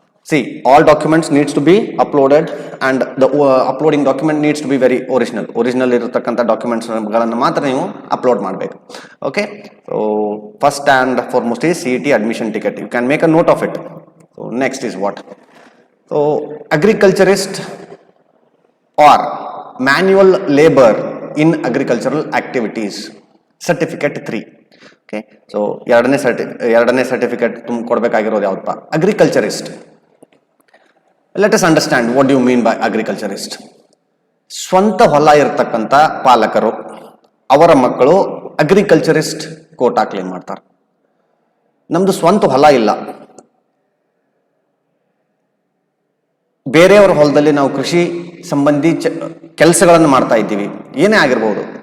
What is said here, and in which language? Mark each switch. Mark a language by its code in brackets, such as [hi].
[en] See, all documents needs to be uploaded and the uploading document needs to be very original [kn] ಇರತಕ್ಕಂಥ documents ಗಳನ್ನು ಮಾತ್ರ ನೀವು upload ಮಾಡಬೇಕು. [en] Okay, so first and foremost is CET admission ticket. You can make a note of it. So next is what? So agriculturist or manual labor in agricultural activities, certificate 3. [kn] Okay, so ಎರಡನೇ certificate ಕೊಡಬೇಕಾಗಿರೋದು ಯಾವತ್ತಪ್ಪ? Agriculturist. [en] Let us understand what do you mean by agriculturist. [kn] ಸ್ವಂತ ಹೊಲ ಇರತಕ್ಕಂಥ ಪಾಲಕರು ಅವರ ಮಕ್ಕಳು agriculturist Kota claim ಮಾಡ್ತಾರೆ. ನಮ್ದು ಸ್ವಂತ ಹೊಲ ಇಲ್ಲ, ಬೇರೆಯವರ ಹೊಲದಲ್ಲಿ ನಾವು ಕೃಷಿ ಸಂಬಂಧಿ ಕೆಲಸಗಳನ್ನು ಮಾಡ್ತಾ ಇದ್ದೀವಿ, ಏನೇ ಆಗಿರ್ಬೋದು.